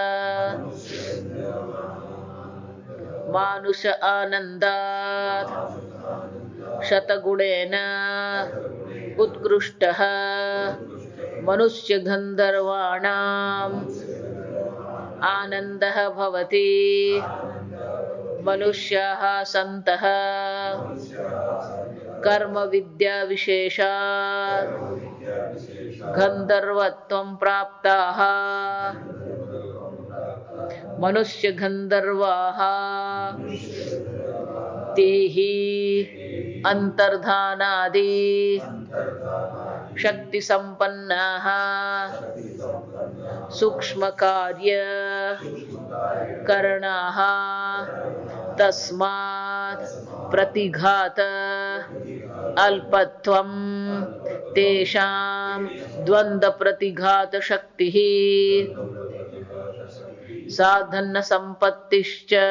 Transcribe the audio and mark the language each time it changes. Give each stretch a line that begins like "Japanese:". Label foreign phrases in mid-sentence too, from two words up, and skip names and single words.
Sanskrit: मानुष आनन्दात् शतगुणेन उत्कृष्टः मनुष्यगन्धर्वाणाम् आनन्दः भवति मनुष्याः सन्तः कर्म विद्या विशेषात् गन्धर्वत्वं प्राप्ताः मनुष्य गन्धर्वाः ते हि अंतर्धानादि शक्ति संपन्नाः सूक्ष्म कार्य करणाः तस्मात प्रतिघात अल्पत्वम तेषां द्वंद्व प्रतिघात शक्तिः साधन संपत्तिश्च